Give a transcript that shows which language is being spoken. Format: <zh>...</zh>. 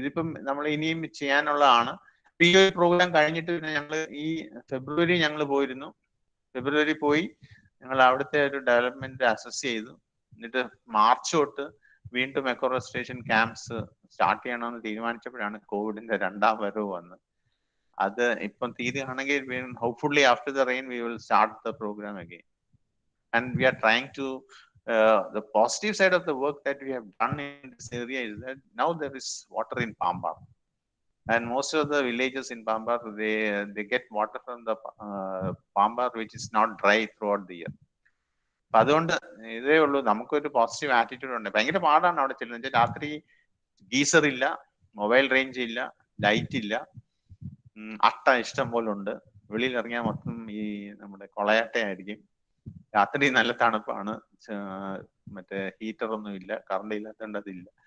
<ml>ഇതിപ്പം നമ്മൾ ഇനിയും ചെയ്യാനുള്ളതാണ്. ഈ ഒരു പ്രോഗ്രാം കഴിഞ്ഞിട്ട് പിന്നെ ഞങ്ങൾ ഈ ഫെബ്രുവരി ഞങ്ങൾ പോയിരുന്നു. ഫെബ്രുവരി പോയി ഞങ്ങൾ അവിടുത്തെ ഒരു ഡെവലപ്മെന്റ് അസസ് ചെയ്തു. എന്നിട്ട് മാർച്ച് തൊട്ട് വീണ്ടും എക്കോറെസ്ട്രേഷൻ ക്യാമ്പ്സ് സ്റ്റാർട്ട് ചെയ്യണമെന്ന് തീരുമാനിച്ചപ്പോഴാണ് കോവിഡിന്റെ 2ാം വരവ് വന്നത്. അത് ഇപ്പം തീരുകയാണെങ്കിൽ</ml> <en>hopefully after the rain we will start the program again. And we are trying to the positive side of the work that we have done in this area is that now there is water in Pambar. And most of the villages in Pambar, they get water from the Pambar which is not dry throughout the year.</en> <ml>അപ്പൊ അതുകൊണ്ട് ഇതേ ഉള്ളൂ, നമുക്കൊരു positive attitude ഉണ്ട്. ഭയങ്കര പാടാണ് അവിടെ ചെല്ലുന്നത്. രാത്രി ഗീസർ ഇല്ല, മൊബൈൽ റേഞ്ച് ഇല്ല, ലൈറ്റ് ഇല്ല, അട്ട ഇഷ്ടം പോലെ ഉണ്ട്. വെളിയിൽ ഇറങ്ങിയാൽ മൊത്തം ഈ നമ്മുടെ കൊളയട്ടയായിരിക്കും. രാത്രി നല്ല തണുപ്പാണ്, മറ്റേ ഹീറ്റർ ഒന്നും ഇല്ല, കറണ്ട് ഇല്ലാത്തതുകൊണ്ട് അതില്ല.</ml>